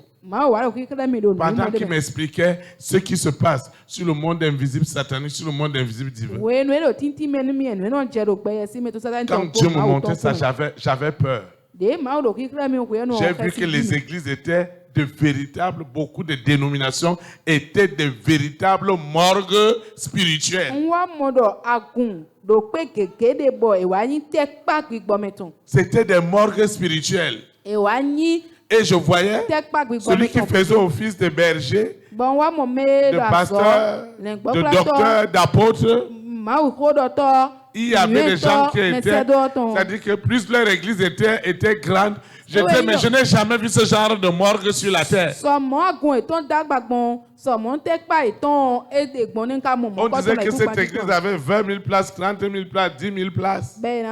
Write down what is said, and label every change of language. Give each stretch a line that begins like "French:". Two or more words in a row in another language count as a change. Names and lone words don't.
French: Pendant qu'il m'expliquait ce qui se passe sur le monde invisible satanique, sur le monde invisible divin. Quand Dieu me montrait ça, j'avais peur. J'ai vu que les églises étaient beaucoup de dénominations étaient de véritables morgues spirituelles.
Fon: Nwa modo agun do pe gege de bo e wa yin te pa gbigbo meton.
French: C'était des morgues spirituelles.
Fon: E wa yin
French: Et je voyais
Fon: te pa gbigbo
French: celui qui
Fon: meton.
French: faisait office de berger,
Fon: Bon wa mo me
French: de
Fon: do aso.
French: pasteur, de docteur, d'apôtre.
Fon: Ma ou ko docteur.
French: Il y avait des gens qui étaient, c'est-à-dire que plus leur église était grande, mais je n'ai jamais vu ce genre de morgue sur la terre. On disait que cette église avait 20 000 places, 30 000 places, 10 000 places.